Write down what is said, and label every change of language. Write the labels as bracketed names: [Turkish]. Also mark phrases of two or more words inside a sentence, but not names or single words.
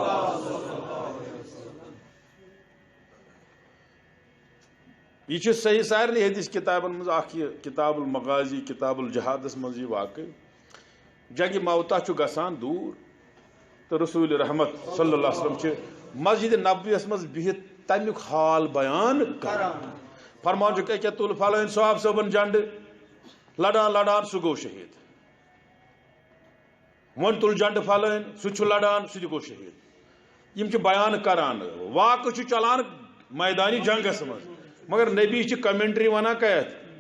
[Kashmiri] یہ چھُ صحیح سارنٕے حدیث کتابن منٛز اکھ یہِ کتاب المغازی کتاب الجہادس منٛز یہِ واقعہٕ جنگہِ موتا چھُ گژھان دوٗر تو رسول رحمت [Arabic] صلی اللہ علیہ وسلم [Kashmiri] چھ مسجد نبویس مز بہت تمیک حال بیان کران فرمان چھ کہ تل فلان صاحب صبن جنڈ لڑان لڑان سہ گو شہید ون تل جنڈ فلان سہ لڑان سہ گو شہید یم چھ بیان کران واقع چھ چلان میدانی جنگس مز مگر نبی چھ کمنٹری ونان کہت